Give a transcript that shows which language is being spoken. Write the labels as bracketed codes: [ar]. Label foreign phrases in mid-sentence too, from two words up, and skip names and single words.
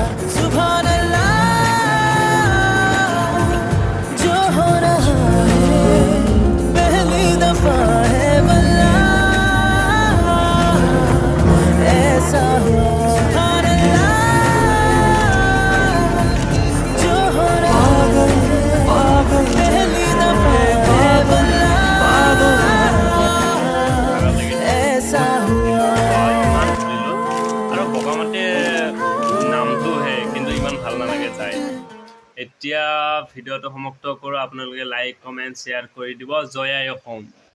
[ar] سبحان الله, [hi] जो हो रहा है पहली दफा है वल्लाह, ऐसा हुआ। [ar] سبحان الله, [hi] जो हो रहा है पहली दफा है वल्लाह, ऐसा हुआ। [as] আৰু বগামাটি নামটো হে কিন্তু ইমান ভাল নালাগে চাই। এতিয়া ভিডিঅ'টো সমাপ্ত কৰোঁ। আপোনালোকে লাইক কমেণ্ট শ্বেয়াৰ কৰি দিব। জয় আই অসম।